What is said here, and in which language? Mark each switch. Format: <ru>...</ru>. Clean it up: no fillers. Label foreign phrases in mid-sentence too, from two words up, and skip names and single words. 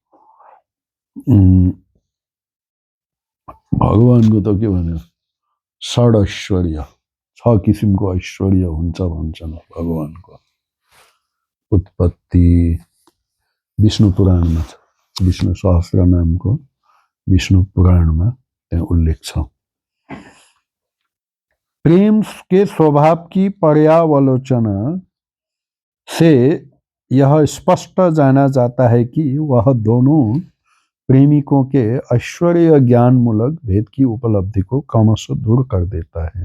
<ne>भगवानको त के भन्यो, षड ऐश्वर्य, 6 किसिमको ऐश्वर्य हुन्छ भन्छन् भगवानको। उत्पत्ति विष्णु पुराणमा छ, विष्णु सहस्रनामको विष्णु पुराणमा त्यहाँ उल्लेख छ।</ne> <hi>प्रेम के स्वभाव की पर्यालोचना से यह स्पष्ट जाना जाता है कि वह दोनों प्रेमिकों के ऐश्वर्य ज्ञान मूलक भेद की उपलब्धि को क्रमशः दूर कर देता है।</hi>